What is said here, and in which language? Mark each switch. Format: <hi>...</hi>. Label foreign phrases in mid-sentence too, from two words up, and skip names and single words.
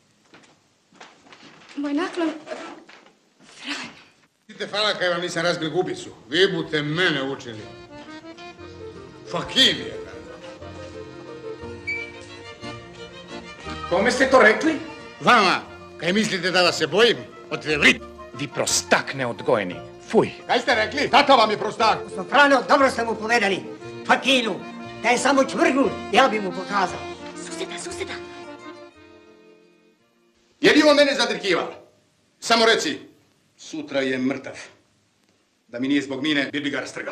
<hr>Moj naklon... Idite, hvala kaj vam nisam razbil gubicu. Vi bute mene učili. Fakir je. Kome ste to rekli? Vama, kaj mislite da vas se bojim? Otrevrit. Vi prostak neodgojeni. Fuj. Kaj ste rekli? Tata vam je prostak. Frano, dobro ste mu povedali. Fakilu, da je samo čvrgnut, ja bi mu pokazao. Suseda. Je li on mene zadrkival? Samo reci, sutra je mrtav. Da mi nije zbog mine, bi ga rastrgala.</hr>